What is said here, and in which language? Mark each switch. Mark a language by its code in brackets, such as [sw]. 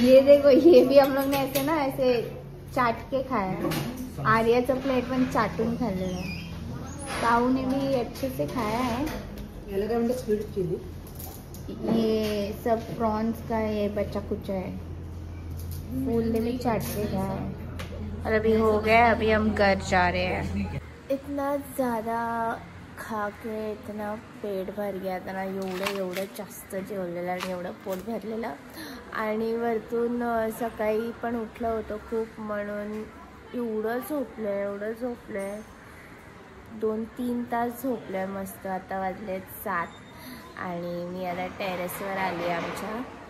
[hi] ये देखो ये भी हम लोग ने ऐसे ना ऐसे चाट के खाया. [mr] आर्याचं प्लेट पण चाटून खाल्लेलं आहे. [hi] ताऊ ने भी अच्छे से खाया है. [mr] याला काय म्हणतात स्वीट चिली. [hi] ये सब प्रॉन्स का ये बच्चा कुछ है. फूल ने भी चाट के खाया है. और अभी हो गया. अभी हम घर जा रहे हैं. इतना ज़्यादा खा के इतना पेट भर गया था ना. [mr] एवढं जास्त जेवलेलं आणि एवढं पोट भरलेलं. आणि वरतून सकाळी पण उठलं होतं खूप म्हणून एवढं झोपलं. 2-3 तास झोपलं आहे मस्त. आता वाजलेत 7 आणि मी आता टेरेसवर आली आमच्या.